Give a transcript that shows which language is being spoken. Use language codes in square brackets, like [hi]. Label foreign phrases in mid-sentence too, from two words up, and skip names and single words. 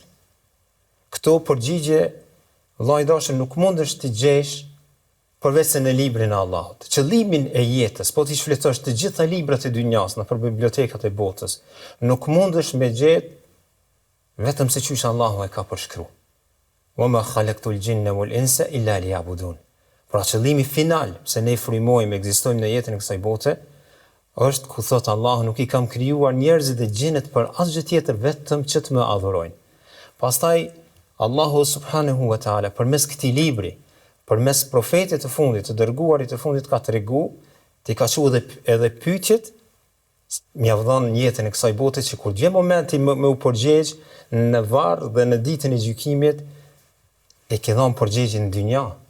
[sq] Këto përgjigje, vllai dashur, nuk mundesh të gjesh përveç se në librin e Allahut. Qëllimin e jetës, po ti shfletosh të gjitha librat e dynjas nëpër bibliotekat e botës, nuk mundesh me gjetë vetëm se çysh Allahu e ka përshkruar. [ar] وما خلقت الجن والإنس إلا ليعبدون. [sq] Pra qëllimi final, se ne frymojmë, ekzistojmë në jetën e kësaj bote, është ku thot Allahu: "Nuk i kam krijuar njerëzit dhe gjinët për asgjë tjetër vetëm që të më adhurojnë." Pastaj Allahu [ar] سبحانه وتعالى [sq] përmes këtij libri, përmes profetit të fundit, të dërguarit të fundit, ka tregu, ti ka thënë edhe pyetjet, mja dhënë jetën e kësaj bote që kur gjë momenti me u përgjigj në varr dhe në ditën e gjykimit, e ke dhënë përgjigjen në dynja.